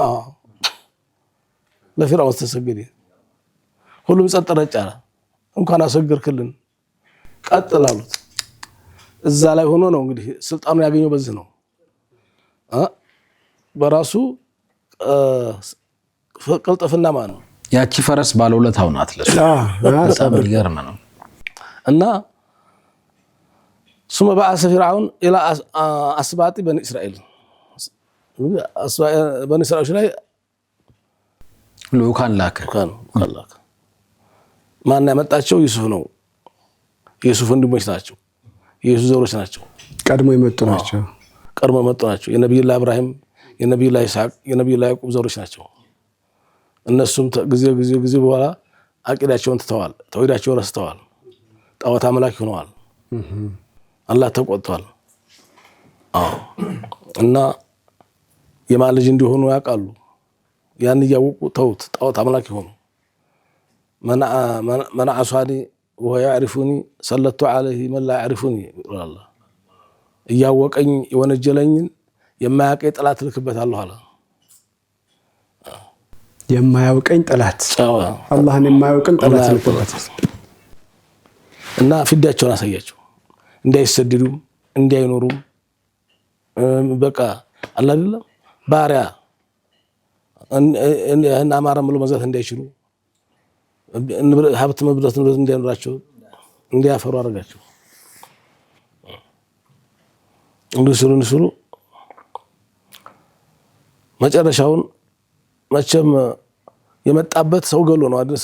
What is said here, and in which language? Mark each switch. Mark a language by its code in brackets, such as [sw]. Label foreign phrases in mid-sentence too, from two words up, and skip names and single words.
[am] ለፊርዓውን ተሰገደ። ሁሉም ጸጥ ረጭ አለ። እንኳን አሰገርክልን ቀጥል አሉት። እዛ ላይ ሆኖ ነው እንግዲህ ስልጣኑ ያገኘው በዚህ ነው። በራሱ ቅልጥፍና ማለት ነው። ያቺ ፈረስ ባለውለታው ናት ለሱ። በጣም ይገርም ነው። [ar] እና ثم بعث فرعون الى اسباط بني اسرائيل بني اسرائيل ላይ [am] ልኡካን ላከ። ማን ያመጣቸው? ዩሱፍ ነው። የዩሱፍ ወንድሞች ናቸው። የዩሱፍ ዘሮች ናቸው። ቀድሞ የመጡ ናቸው። የነብዩላህ ኢብራሂም፣ የነብዩላህ ኢስሐቅ፣ የነብዩላህ ያዕቆብ ዘሮች ናቸው። እነሱም ጊዜ በኋላ አቂዳቸውን ትተዋል። ተውሂዳቸውን ረስተዋል። ጣዖት አምላክ ሆነዋል። አላህ ተቆጥቷል። እና የማን ልጅ እንዲሆኑ ያውቃሉ። ያን እያወቁ ተውት፣ ጣዖት አምላክ ሆኑ። [ar] من عصاني وهو يعرفني سلطت عليه من لا يعرفني الله [am] እያወቀኝ የወነጀለኝን የማያውቀኝ ጠላት ልክበታለሁ አለ። የማያውቀኝ ጠላት አላህን የማያውቀኝ ጠላት ልክበት እና ፊዳቸውን አሳያቸው። እንዳይሰደዱም እንዳይኖሩም በቃ አለ አይደለም ባሪያ እና አማራም ብሎ መዛት እንዳይችሉ ሀብት መብዛት እንዳይኖራቸው እንዲያፈሩ አደረጋቸው። እንዲስሉ መጨረሻውን መቼም የመጣበት ሰው ገሎ ነው አይደል?